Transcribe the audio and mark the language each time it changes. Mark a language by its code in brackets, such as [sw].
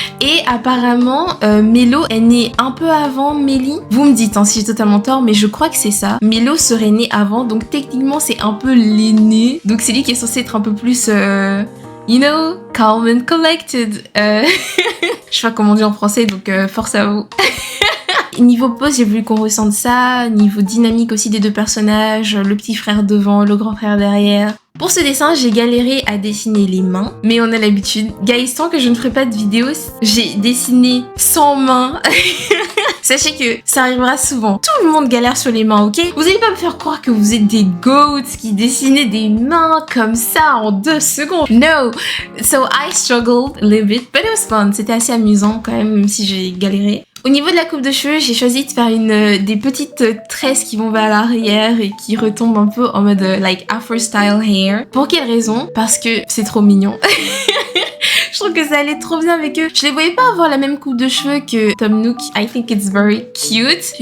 [fr] Et apparemment, Mélo est né un peu avant Mélie. Vous me dites si j'ai totalement tort, mais je crois que c'est ça. Mélo serait né avant, donc techniquement c'est un peu l'aîné. Donc c'est lui qui est censé être un peu plus... [en] you know, calm and collected. [fr] Je sais pas comment on dit en français, donc force à vous. Niveau pose, j'ai voulu qu'on ressente ça. Niveau dynamique aussi des deux personnages, le petit frère devant, le grand frère derrière. Pour ce dessin, j'ai galéré à dessiner les mains, mais on a l'habitude. Guys, tant que je ne ferai pas de vidéo, j'ai dessiné sans main. Sachez que ça arrivera souvent. Tout le monde galère sur les mains, ok? Vous allez pas me faire croire que vous êtes des goats qui dessinaient des mains comme ça en 2 secondes. [en] No! So I struggled a little bit, but it was fun. [fr] C'était assez amusant quand même si j'ai galéré. Au niveau de la coupe de cheveux, j'ai choisi de faire des petites tresses qui vont vers l'arrière et qui retombent un peu en mode [en] like Afro style hair. [fr] Pour quelle raison? Parce que c'est trop mignon. Je trouve que ça allait trop bien avec eux. Je les voyais pas avoir la même coupe de cheveux que Tom Nook. [en] I think it's very cute.